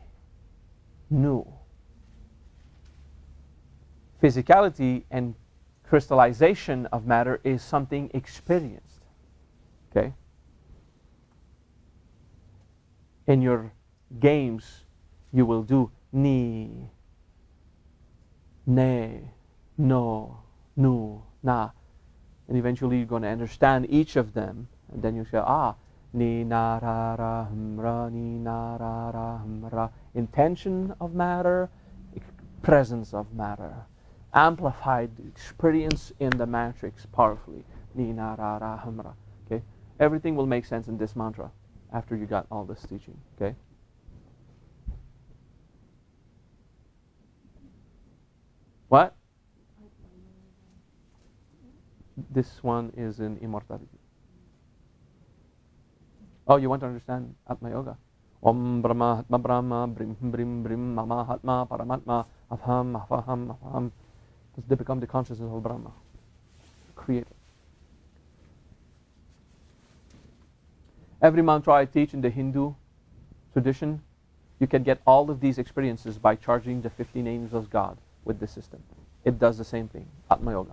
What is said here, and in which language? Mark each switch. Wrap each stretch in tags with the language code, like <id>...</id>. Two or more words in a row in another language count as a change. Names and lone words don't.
<en>Nu. Physicality and crystallization of matter is something experienced. Okay? In your games, you will do ni, ne, no, nu, na. And eventually you're going to understand each of them. And then you say, ah, ni, na, ra, ra, hum, ra, ni, na, ra, ra, hum, ra. Intention of matter, presence of matter. Amplified experience in the matrix powerfully. Ni, na, ra, ra, hum, ra. Okay? Everything will make sense in this mantra after you got all this teaching. Okay? What? This one is in immortality. Oh, you want to understand Atma Yoga?</en> <sa>Om Brahma Atma Brahma Brim Brim Brim Mama Atma Paramatma Afham Afaham Afham.</sa> <en>They become the consciousness of Brahma, Creator. Every mantra I teach in the Hindu tradition, you can get all of these experiences by charging the 50 names of God with this system. It does the same thing, Atma Yoga.</en>